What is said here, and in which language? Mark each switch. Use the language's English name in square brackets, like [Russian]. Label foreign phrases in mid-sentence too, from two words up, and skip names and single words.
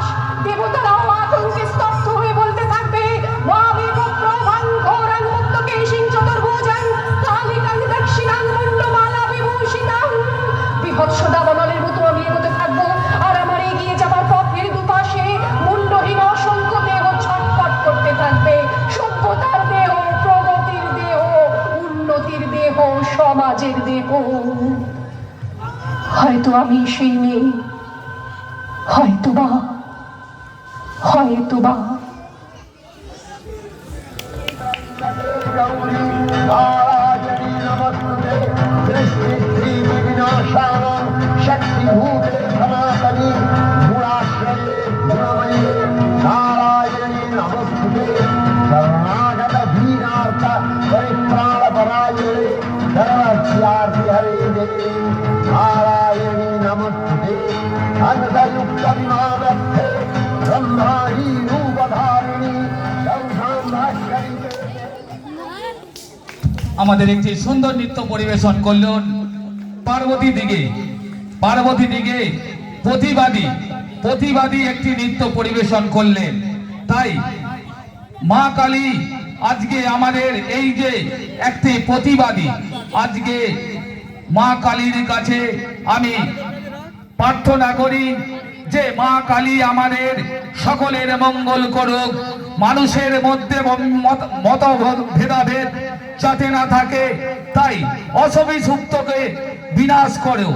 [Bangla] দেবতারাও আতঙ্কে স্তব্ধ হয়ে বলতে থাকবে, বিভৎস দাবানলের মতো আমি এগোতে থাকবো, আর আমার এগিয়ে যাবার পথের দুপাশে মুন্ডহীন অসংখ্য দেহ ছটফট করতে থাকবে। সভ্যতার দেহ, প্রগতির দেহ, উন্নতির দেহ, সমাজের দেহ। হয়তো আমি সেই মেয়ে, হয়তোবা। [Sanskrit] शक्तिभूते सनातनी गुणाश्रये गुणमयी नारायणी नमस्ते। शरणागत वीरार्थ परित्राण परायणे सर्वस्यार्थ हरे देवी नारायणी नमस्ते। अनदयुक्त विमानस्थे ब्रह्माणी रूपधारिणी संसाम्भाष्करी। [Bangla] আমাদের একটি সুন্দর নৃত্য পরিবেশন করলেন পার্বতী দিগে প্রতিবাদী একটি নৃত্য পরিবেশন করলেন। তাই মা কালী আজকে আমাদের এই যে একটি প্রতিবাদী, আজকে মা কালীর কাছে আমি প্রার্থনা করি যে মা কালী আমাদের সকলের মঙ্গল করুক, মানুষের মধ্যে ভেদাভেদ যাতে না থাকে, তাই অশুভকে বিনাশ করো।